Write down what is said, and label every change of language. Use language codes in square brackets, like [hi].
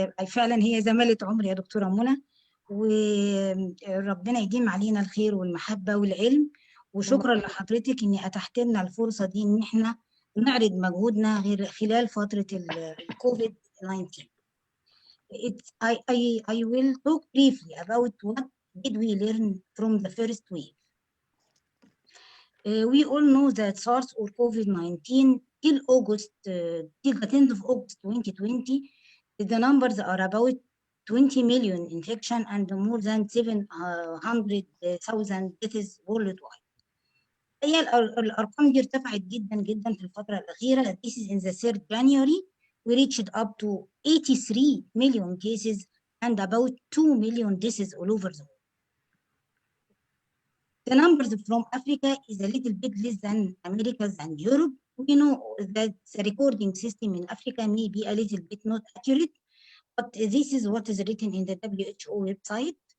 [ar] فعلا هي زماله عمري يا دكتوره منى، وربنا يديم علينا الخير والمحبه والعلم، وشكرا لحضرتك اني اتحت لنا الفرصه دي ان احنا نعرض مجهودنا غير خلال فتره الكوفيد 19. [en] I will talk briefly about what did we learn from the first wave. We all know that SARS or COVID-19 till August, till the 10th of August 2020, the numbers are about 20 million infection and more than 700,000 deaths worldwide. [ar] هي الأرقام دي ارتفعت جدا جدا في الفترة الأخيرة. [en] This is in the 3rd January. We reached up to 83 million cases and about 2 million deaths all over the world. The numbers from Africa is a little bit less than Americas and Europe. We know that the recording system in Africa may be a little bit not accurate, but this is what is written in the WHO website.